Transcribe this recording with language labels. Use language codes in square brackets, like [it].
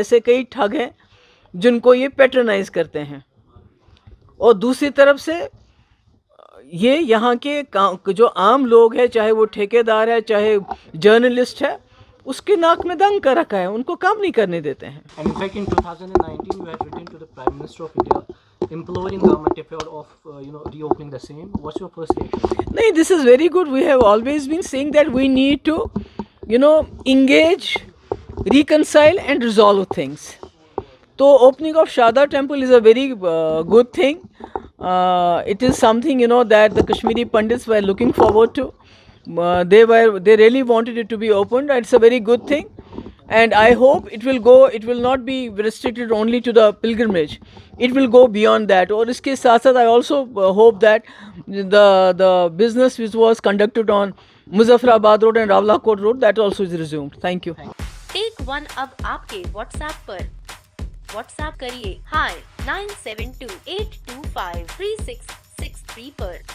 [hi] ऐसे कई ठग हैं जिनको ये पैट्रनाइज करते हैं। और दूसरी तरफ से ये यहाँ के जो आम लोग हैं, चाहे वो ठेकेदार है चाहे जर्नलिस्ट है, उसके नाक में दंग कर रखा है, उनको काम नहीं करने देते हैं। [en] And in fact, in 2019, you had written to the Prime Minister of India, imploring government of reopening the same. What's your first reaction? नहीं, this is very good. We have always been saying that we need to, engage, reconcile and resolve things. So opening of Sharda temple is a very good thing. It is something that the Kashmiri Pandits were looking forward to. They really wanted it to be opened. It's a very good thing, and I hope it will not be restricted only to the pilgrimage. It will go beyond that. [hi] और इसके साथ साथ [en] I also hope that the business which was conducted on Muzaffarabad Road and Rawalakot Road, that also is resumed. Thank you. [hi] Take one अब आपके WhatsApp पर। WhatsApp करिए hi 9728253663 पर।